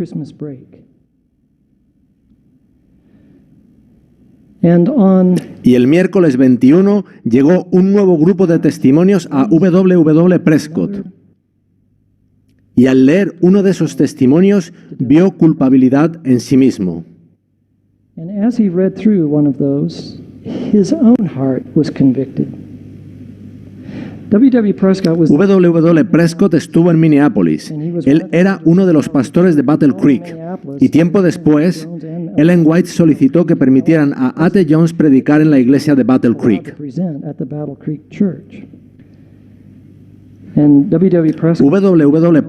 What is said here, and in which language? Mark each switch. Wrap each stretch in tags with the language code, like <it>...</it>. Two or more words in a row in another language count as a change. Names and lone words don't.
<es>Y el miércoles 21 llegó un nuevo grupo de testimonios a W. Prescott. Y al leer uno de esos testimonios, vio culpabilidad en sí mismo.</es> <en>his own heart was convicted. W.W. Prescott was</en> <es>W. Prescott estuvo en Minneapolis. Él era uno de los pastores de Battle Creek. Y tiempo después, Ellen White solicitó que permitieran a A.T. Jones predicar en la iglesia de Battle Creek. W.</es>